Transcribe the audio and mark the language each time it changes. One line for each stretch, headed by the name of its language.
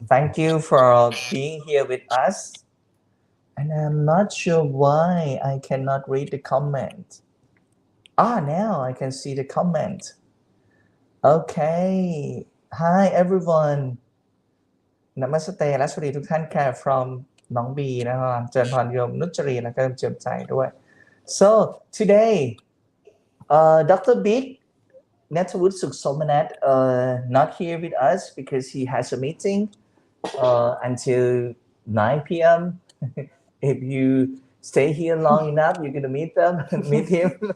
English: Thank you for being here with us. And I'm not sure why I cannot read the comment. Now I can see the comment. Okay. Hi everyone.
Thai: Namaste และสวัสดีทุกท่านค่ะ from น้องบีนะครับเจริญพรโยมนุชจรีและก็เจิมใจด้วย
English: So today Dr. Big Netawut Suksomanat not here with us because he has a meeting until 9 p.m. If you stay here long enough, you're gonna meet him.